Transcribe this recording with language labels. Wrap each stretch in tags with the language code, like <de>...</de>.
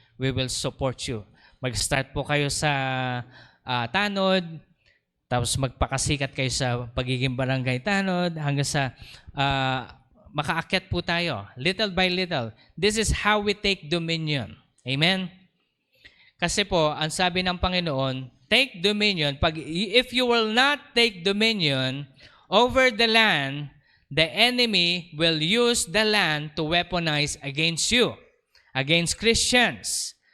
<en>We will support you.</en> <tl>Mag-start po kayo sa tanod, Tapos magpakasikat kayo sa pagiging barangay tanod hanggang sa makaakyat po tayo.</tl> <en>Little by little. This is how we take dominion. Amen?</en> <tl>Kasi po, ang sabi ng Panginoon,</tl> <en>take dominion. If you will not take dominion over the land, the enemy will use the land to weaponize against you, against Christians.</en>